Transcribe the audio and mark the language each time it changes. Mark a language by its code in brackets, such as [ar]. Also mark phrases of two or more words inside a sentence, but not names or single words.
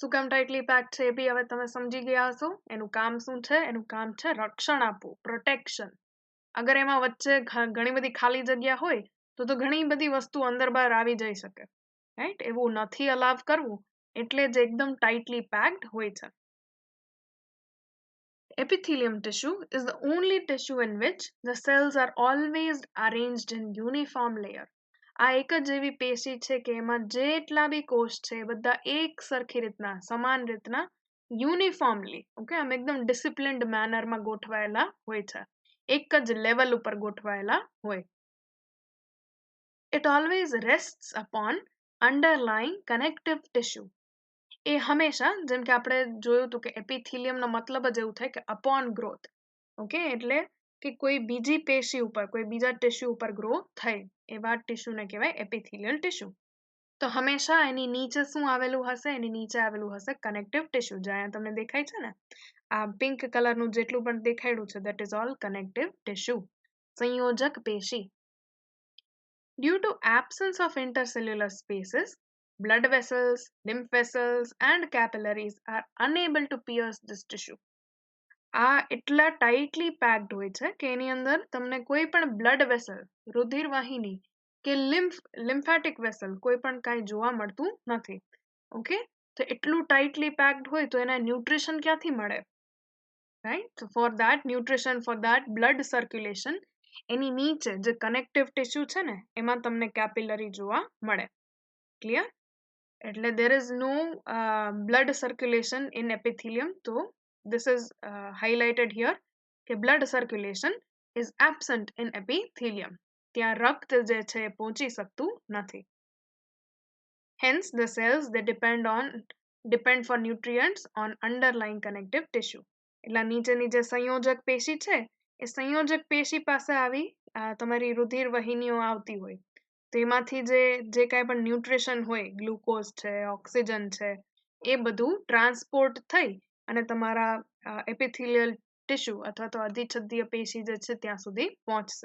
[gu] શું કામ [en] tightly packed [gu] છે એ બી હવે તમે સમજી ગયા હશો. એનું કામ શું છે? એનું કામ છે રક્ષણ આપવું, પ્રોટેક્શન. અગર એમાં વચ્ચે ઘણી બધી ખાલી જગ્યા હોય તો ઘણી બધી વસ્તુ અંદર બહાર આવી જઈ શકે, રાઈટ? એવું નથી અલાવ કરવું, એટલે જ એકદમ [en] tightly packed [gu] હોય છે. [en] Epithelium tissue is the only tissue in which the cells are always arranged in uniform layer. [gu] આ એક જ એવી પેશી છે કે એમાં જેટલા બી કોષ છે બધા એક સરખી રીતના સમાન રીતના યુનિફોર્મલી, ઓકે, આમ એકદમ [en] disciplined mannerમાં [gu] ગોઠવાયેલા હોય છે, એક જ લેવલ ઉપર ગોઠવાયેલા હોય. [en] It always rests upon underlying connective tissue. [gu] એ હંમેશા, જેમ કે આપણે જોયું હતું કે એપિથિલિયમનો મતલબ જ એવું થાય કે [en] upon growth, [gu] ઓકે, એટલે કે કોઈ બીજી પેશી ઉપર, કોઈ બીજા ટિશ્યુ ઉપર ગ્રો થાય એવા ટિશ્યુને કહેવાય [en] epithelial tissue. [gu] તો હંમેશા એની નીચે શું આવેલું હશે? એની નીચે આવેલું હશે [en] connective tissue. [gu] જ્યાં તમને દેખાય છે ને આ [en] pink colorનું [gu] જેટલું પણ દેખાડ્યું છે, [en] that is all connective tissue, [gu] સંયોજક પેશી. [en] Due to absence of intercellular spaces, blood vessels, lymph vessels, and capillaries are unable to pierce this tissue. [gu] આ એટલા [en] tightly packed [gu] હોય છે કે એની અંદર તમને કોઈ પણ [en] blood vessel, [gu] રુધિર વાહિની કે [en] lymphatic vessel [gu] કોઈ પણ કાંઈ જોવા મળતું નથી. ઓકે, તો એટલું [en] tightly packed [gu] હોય તો એને ન્યુટ્રિશન ક્યાંથી મળે? રાઈટ? [en] So for that nutrition, for that blood circulation, [gu] એની નીચે જે [en] connective tissue [gu] છે ને એમાં તમને કેપિલરી જોવા મળે. ક્લિયર? [en] એટલે there is no blood circulation in epithelium. So this is highlighted here કે blood circulation is absent in epithelium. [gu] ત્યાં રક્ત જે છે પહોંચી શકતું નથી. [en] Hence the cells they depend for nutrients on underlying connective tissue. [gu] એટલે નીચેની જે સંયોજક પેશી છે એ સંયોજક પેશી પાસે આવી તમારી રુધિર વહિનીઓ આવતી હોય તો એમાંથી જે કાંઈ પણ ન્યુટ્રિશન હોય, ગ્લુકોઝ છે, ઓક્સિજન છે, એ બધું ટ્રાન્સપોર્ટ થઈ અને તમારા [en] epithelial tissue [gu] અથવા તો અધિછદ્દીય પેશી જે છે ત્યાં સુધી પહોંચશે.